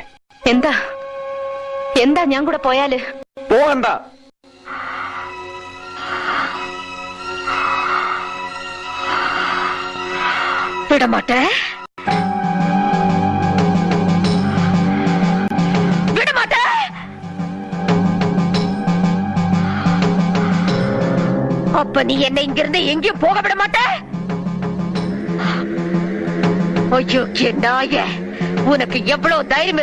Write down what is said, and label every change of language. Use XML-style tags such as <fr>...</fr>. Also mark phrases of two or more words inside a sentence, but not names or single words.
<ml>എന്താ എന്താ ഞാൻ കൂടെ പോയാല്? പോകണ്ട. വിടമാട്ടെ, വിടമാട്ടെ.</ml> <ta>அப்ப நீ என்னை இங்கிருந்து எங்கேயும் போக விட மாட்ட? ஐயோ நாயே, உனக்கு எவ்வளவு தைரியம் இருக்கு?</ta>